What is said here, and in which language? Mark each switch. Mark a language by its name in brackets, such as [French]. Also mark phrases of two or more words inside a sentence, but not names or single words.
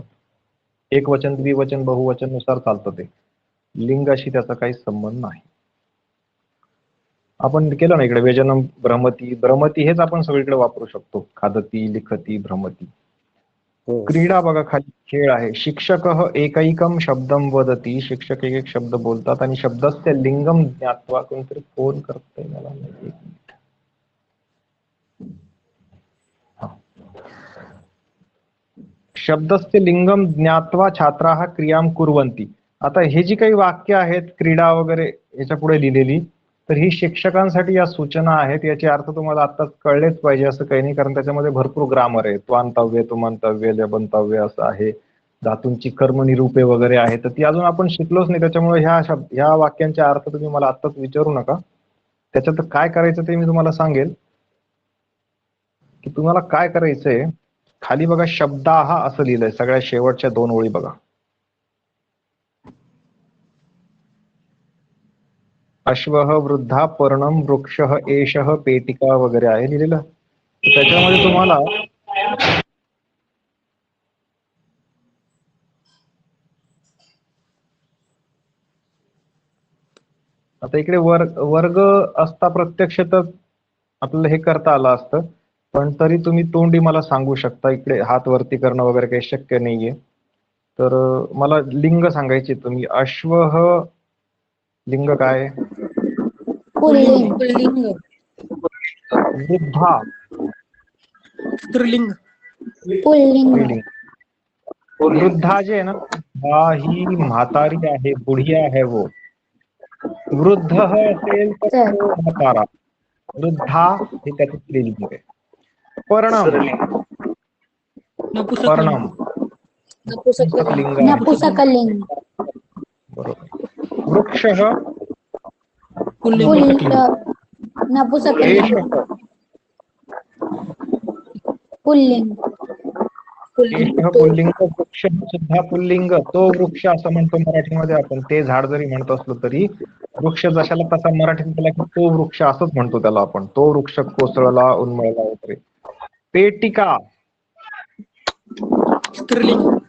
[Marathi] एकवचन, द्विवचन, बहुवचन नुसार चालतं ते. लिंगाशी त्याचा काही संबंध नाही. आपण केलं ना इकडे [Sanskrit] व्यजनम भ्रमती. [Marathi] भ्रमती हेच आपण सगळीकडे वापरू शकतो. [Sanskrit] खादती, लिखती, भ्रमती. [Marathi] हो. क्रीडा बघा खाली खेळ आहे. [Sanskrit] शिक्षकः एकैकम शब्दम वदती. [Marathi] शिक्षक एक एक शब्द बोलतात आणि [Sanskrit] शब्दस्य लिंगम ज्ञात्वा. [Marathi] कोणतरी फोन करतंय मला. [Sanskrit] शब्दस्य लिंगम ज्ञात्वा छात्राः क्रियाम कुर्वन्ति. [Marathi] आता हे जी काही वाक्य आहेत क्रीडा वगैरे याच्या पुढे लिहिलेली, तर ही शिक्षकांसाठी या सूचना आहेत. याचे अर्थ तुम्हाला आत्ताच कळलेच पाहिजे असं काही नाही, कारण त्याच्यामध्ये भरपूर ग्रामर आहे. त्वांतव्य, तुमंतव्य, लबंतव्य असं आहे. धातूंची कर्मनिरूपे वगैरे आहे, तर ती अजून आपण शिकलोच नाही. त्याच्यामुळे ह्या वाक्यांचे अर्थ तुम्ही मला आत्ताच विचारू नका. त्याच्यात काय करायचं ते मी तुम्हाला सांगेल की तुम्हाला काय करायचंय. खाली बघा शब्दाः असं लिहिलंय, सगळ्या शेवटच्या 2 ओळी बघा. [Sanskrit] अश्वः, वृद्धा, पर्णम, वृक्षः, एषः, पेटिका [Marathi] वगैरे आहे लिहिलेलं. त्याच्यामध्ये तुम्हाला आता इकडे वर्ग असता प्रत्यक्ष तर आपल्याला हे करता आलं असतं, पण तरी तुम्ही तोंडी मला सांगू शकता. इकडे हात वरती करणं वगैरे काही शक्य नाहीये. तर मला लिंग सांगायचे. तुम्ही अश्वः लिंग काय? पुल्लिंग. पुल्लिंग. वृद्धा स्त्रीलिंग. पुल्लिंग. स्त्रीलिंग. वृद्धा जे आहे ना, हा ही म्हातारी आहे, बुढी आहे. वो वृद्ध असेल तर सर. तो म्हातारा. वृद्धा हे त्याचं स्त्रीलिंग आहे. पर्णम, नपुंसक पर्णम नपुंसकलिंग. लिंग आहे. नपुंसकलिंग. बरोबर. वृक्षः पुल्लिंग. नपुंसकलिंग. एषः पुल्लिंग. एषः पुल्लिंग. वृक्ष सुद्धा पुल्लिंग. तो वृक्ष असं म्हणतो मराठीमध्ये आपण. ते झाड जरी म्हणतो असलो तरी वृक्ष जशाला तसा मराठीत त्याला की तो वृक्ष असंच म्हणतो त्याला आपण. तो वृक्ष कोसळला, उन्मळला वगैरे. पेटिका स्त्रीलिंग.